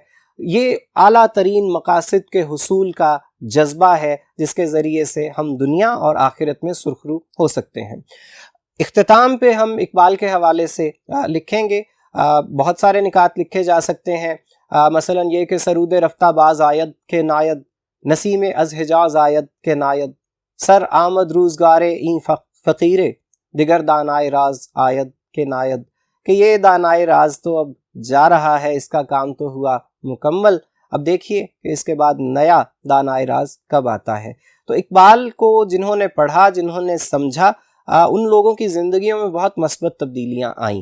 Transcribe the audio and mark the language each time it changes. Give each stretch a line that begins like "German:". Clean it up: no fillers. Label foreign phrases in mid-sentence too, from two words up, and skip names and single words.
Urdu: یہ اعلیٰ ترین مقاصد کے حصول کا جذبہ ہے جس کے ذریعے سے ہم دنیا اور آخرت میں سرخرو ہو سکتے ہیں۔ اختتام پہ ہم اقبال کے حوالے سے لکھیں گے، بہت سارے نکات لکھے جا سکتے ہیں، مثلا یہ کہ
Persian: سرود رفتہ باز آید کے ناید، نسیم از حجاز آید کے ناید، سر آمد روزگار این فقیرے، دیگر دانائے راز آید کے ناید،
Urdu: کہ یہ دانائے راز تو اب جا رہا ہے، اس کا کام تو ہوا مکمل، اب دیکھیے کہ اس کے بعد نیا دانائے راز کب آتا ہے۔ تو اقبال کو جنہوں نے پڑھا، جنہوں نے سمجھا، ان لوگوں کی زندگیوں میں بہت مثبت تبدیلیاں آئیں۔